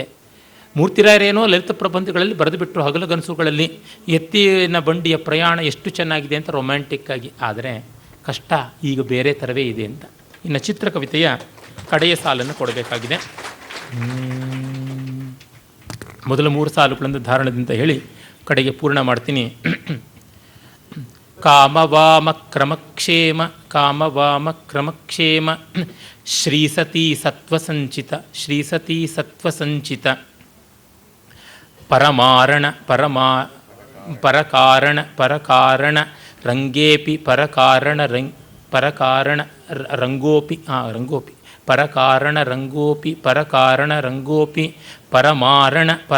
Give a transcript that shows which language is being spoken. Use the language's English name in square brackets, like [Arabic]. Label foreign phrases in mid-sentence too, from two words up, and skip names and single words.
[Kannada] ಮೂರ್ತಿರಾಯರೇನೋ ಲಲಿತ ಪ್ರಬಂಧಗಳಲ್ಲಿ ಬರೆದು ಬಿಟ್ಟರು ಹಗಲುಗನಸುಗಳಲ್ಲಿ ಎತ್ತಿನ ಬಂಡಿಯ ಪ್ರಯಾಣ ಎಷ್ಟು ಚೆನ್ನಾಗಿದೆ ಅಂತ ರೊಮ್ಯಾಂಟಿಕ್ಕಾಗಿ. ಆದರೆ ಕಷ್ಟ ಈಗ ಬೇರೆ ಥರವೇ ಇದೆ ಅಂತ. ಇನ್ನು ಚಿತ್ರಕವಿತೆಯ ಕಡೆಯ ಸಾಲನ್ನು ಕೊಡಬೇಕಾಗಿದೆ. ಮೊದಲ 3 ಸಾಲುಗಳನ್ನು ಧಾರಣದಿಂದ ಹೇಳಿ ಕಡೆಗೆ ಪೂರ್ಣ ಮಾಡ್ತೀನಿ. ಕಾಮವಾಮ ಕ್ರಮಕ್ಷೇಮ ಕಾಮವಾಮ ಕ್ರಮಕ್ಷೇಮ ಶ್ರೀಸತಿ ಸತ್ವಸಂಚಿತ ಶ್ರೀಸತಿ ಸತ್ವಸಂಚಿತ ಪರಮಾರಣ ಪರಕಾರಣ ಪರಕಾರಣ ರಂಗೇಪಿ ಪರಕಾರಣ ಪರಕಾರಣ ರಂಗೋಪಿ ರಂಗೋಪಿ ಪರಕಾರಣ ರಂಗೋಪಿ ಪರಕಾರಣ ರಂಗೋಪಿ ಪರಮಾರಣ